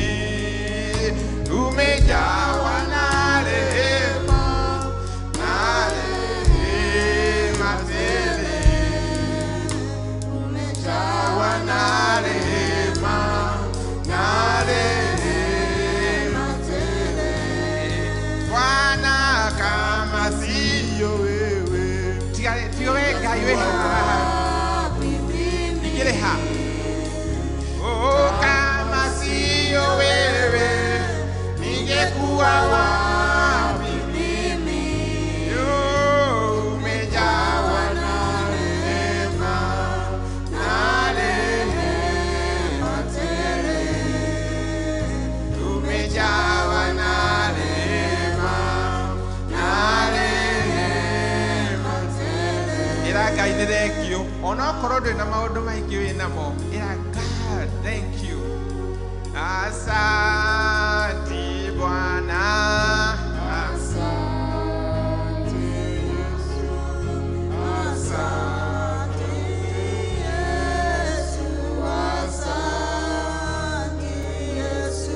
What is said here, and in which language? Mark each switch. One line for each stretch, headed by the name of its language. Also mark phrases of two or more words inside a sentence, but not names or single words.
Swahili: Umejawa na rehema tele, umejawa na rehema tele. Bwana, kama siyo wewe
Kikuyu: tiga we Ngai we ningĩrĩ ha?
Swahili: Oh, kama siyo wewe ningekuwa wapi mimi? Umejawa na rehema tele, umejawa na rehema tele.
Kikuyu: Ĩra Ngai nĩ thengio ona okorwo ndwĩ na maũndũ maingĩ wĩ namo.
English: Ĩra God thank you.
Swahili: Asante Bwana, asante Yesu, asante Yesu, asante Yesu.